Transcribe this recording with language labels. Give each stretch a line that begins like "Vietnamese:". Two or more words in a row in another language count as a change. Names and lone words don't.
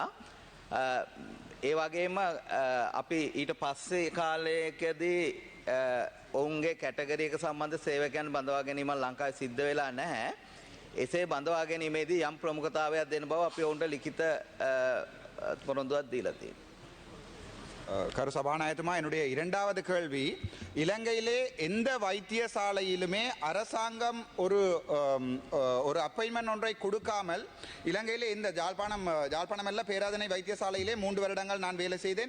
Sinhala: ඒ වගේම අපි ඊට පස්සේ කාලයකදී ඔවුන්ගේ කැටගරි එක සම්බන්ධ සේවකයන් බඳවා ගැනීම ලංකාවේ සිද්ධ වෙලා නැහැ. එසේ බඳවා ගැනීමේදී යම් ප්‍රමුඛතාවයක් දෙන බව අපි ඔවුන්ට ලිඛිත පොරොන්දුවක් දීලා තියෙනවා.
Tamil: கரு சபாநாயகத்துமா, என்னுடைய இரண்டாவது கேள்வி, இலங்கையிலே எந்த வைத்தியசாலையிலுமே அரசாங்கம் ஒரு அப்பாயின்மெண்ட் ஒன்றை கொடுக்காமல் இலங்கையிலே இந்த ஜாழ்ப்பாணம் அல்ல பேராதனை வைத்தியசாலையிலே 3 வருடங்கள் நான் வேலை செய்தேன்.